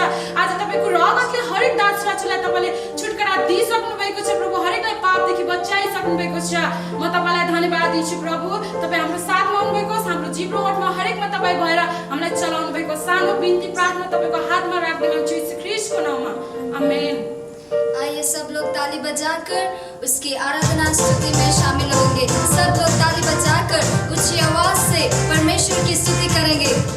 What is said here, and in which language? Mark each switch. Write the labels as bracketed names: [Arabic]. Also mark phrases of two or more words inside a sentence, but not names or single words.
[Nepali] आज तपाईँको रगतले हरेक दास र चुलाई तपाईँले छुटकारा दिइसक्नु भएको छ प्रभु, हरेकलाई पापदेखि बचाइसक्नु भएको छ। म तपाईँलाई धन्यवाद दिन्छु प्रभु, तपाईँ हाम्रो साथमा हुनुभएको, हाम्रो जीवनमा हरेकमा तपाईँ भएर हामीलाई चलाउनु भएको सानो बिन्ती प्रार्थना तपाईँको हातमा राख्दै मान्छु यीशु ख्रीष्टको नाममा, आमेन। [Hindi] आइए सब लोग ताली बजाकर उसकी आराधना स्तुति में शामिल होंगे। सब लोग ताली बजाकर ऊंची आवाज से परमेश्वर की स्तुति करेंगे।